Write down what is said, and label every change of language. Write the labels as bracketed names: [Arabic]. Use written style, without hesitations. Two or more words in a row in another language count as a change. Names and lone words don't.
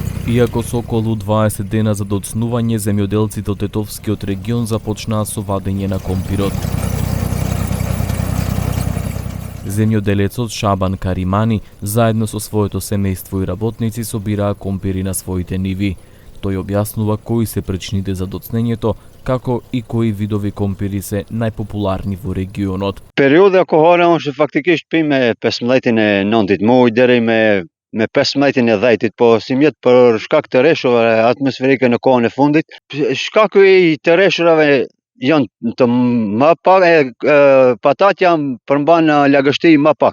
[Macedonian] Иако с около 20 дена за docnување, земјоделците од Тетовскиот регион започнаа со вадење на компирот. Земјоделецот Шабан Каримани заедно со своето семејство и работници собираа компири на своите ниви. Тој објаснува кои се причините за доцнењето, како и кои видови компири се најпопуларни во регионот. [Albanian] Периода kohore është faktikisht me 15 e 9 muaj deri me 15 e 10, po si mjet për shkak të rreshturave atmosferike në kohën e fundit. Shkaku i të rreshturave janë të më pak, patatja përmban lagështi më pak.